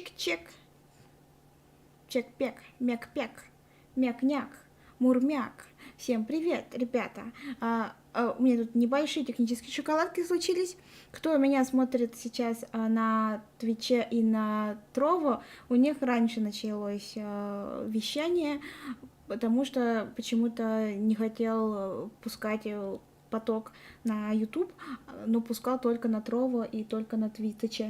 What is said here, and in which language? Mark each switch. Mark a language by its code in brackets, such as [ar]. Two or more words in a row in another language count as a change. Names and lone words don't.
[ru] чек. Чек-пек, мек-пек, мяк-няк, мурмяк. Всем привет, ребята. У меня тут небольшие технические шоколадки случились. Кто меня смотрит сейчас на Твиче и на Трово, у них раньше началось вещание, потому что почему-то не хотел пускать поток на YouTube, но пускал только на Трово и только на Твиче.